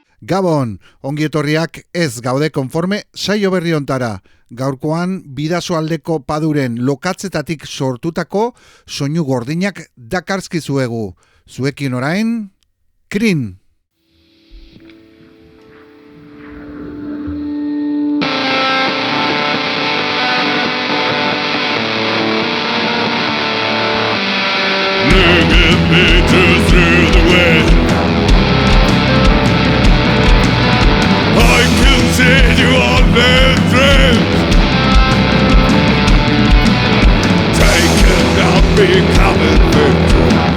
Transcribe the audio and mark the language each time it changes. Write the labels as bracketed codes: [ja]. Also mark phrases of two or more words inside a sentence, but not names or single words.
[eu] Gabon, ongietorriak ez gaude konforme saio berri hontara. Gaurkoan bidasoaldeko paduren lokatzetatik sortutako soinu gordinak dakarskizuegu. Zuekin orain, Krin. [en] Through the wind, I can see you on the dreams, taken out, becoming victim.